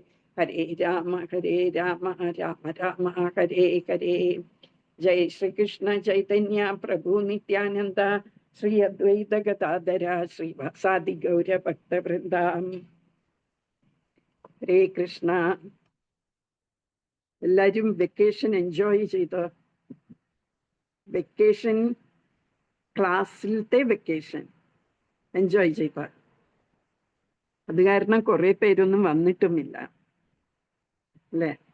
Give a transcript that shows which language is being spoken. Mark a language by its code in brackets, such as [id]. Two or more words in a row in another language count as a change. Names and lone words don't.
[sa] हरे राम, राम राम, हरे हरे. जय श्री कृष्ण चैतन्य प्रभु नित्यानन्द श्री अद्वैत गदाधर श्री वासादि गौर भक्त वृन्दम्. हरे कृष्ण. [ml] എല്ലാവരും [en] vacation enjoy [ml] ചെയ്തോ? വെക്കേഷൻ, ക്ലാസ്സിലത്തെ [en] vacation enjoy [ml] ചെയ്ത? അത് കാരണം കുറെ പേരൊന്നും വന്നിട്ടുമില്ല അല്ലേ?